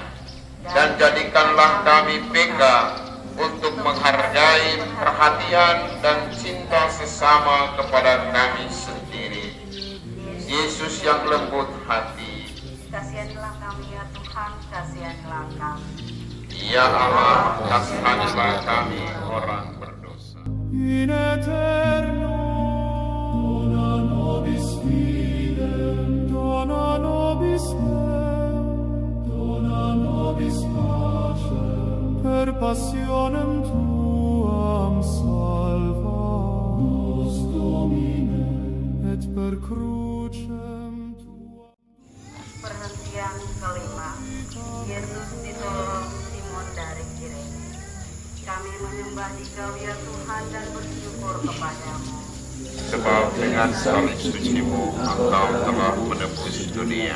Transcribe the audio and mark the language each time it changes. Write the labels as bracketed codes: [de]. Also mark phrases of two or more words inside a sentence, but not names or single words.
[id] Dan jadikanlah kami peka untuk menghargai perhatian dan cinta sesama kepada kami sendiri. Yesus yang lembut hati, Kasihanilah kami ya Tuhan, kasihanilah kami. Ya Allah, kasihanilah kami orang berdosa. [la] In eterno dona nobis fidem, dona nobis mem, dona nobis pacem, per passionem tuam salva nos Domine, et per crucem tuam. [id] Perhentian kelima, Yesus ditolong Simon dari Kirene. Kami menyembah Dikau ya Tuhan dan bersyukur kepadamu. Sebab dengan salib suci-Mu Engkau telah menebus dunia.